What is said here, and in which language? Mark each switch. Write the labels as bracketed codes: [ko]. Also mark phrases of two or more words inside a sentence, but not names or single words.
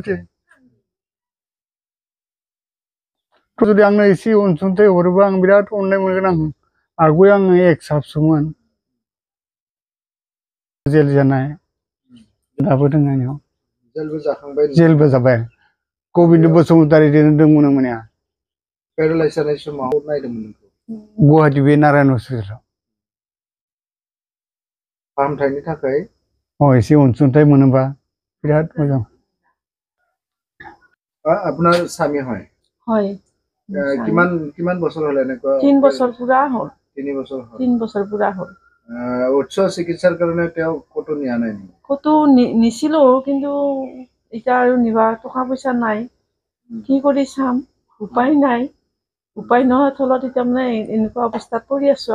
[brx] जुदि आंनो एसे अनसुंथाइ हरोबा आं बिराद अननाय मोनगोन आं आगुयै आङो एक्स-साबसोमोन जेल जानाय दाबो दङ आंनियाव जेलबो जाबाय गबिन्द बसुमतारीजों दंमोन माने पेरालाइज जानाय समाव नायदोंमोन नोंखौ गुवाहाटी बे नारायण हस्पिटालाव फाहामथायनि थाखाय एसे अनसुंथाइ मोनोबा बिराद मोजां [as] আপোনাৰ স্বামী হয় হয় কিমান কিমান বছৰ হ'ল এনেকুৱা 3 বছৰ পুৰা হ'ল 3 বছৰ হ'ল 3 বছৰ পুৰা হ'ল উচ্চ চিকিৎসাৰ কাৰণে তেওঁ ক'তো নিয়া নাই ক'তো নিছিলো কিন্তু এতিয়া আৰু নিবা টকা পইচা নাই কি কৰি চাম উপায় নাই উপায় নোহোৱাৰ থলত এতিয়া মানে এনেকুৱা অৱস্থাত পৰি আছো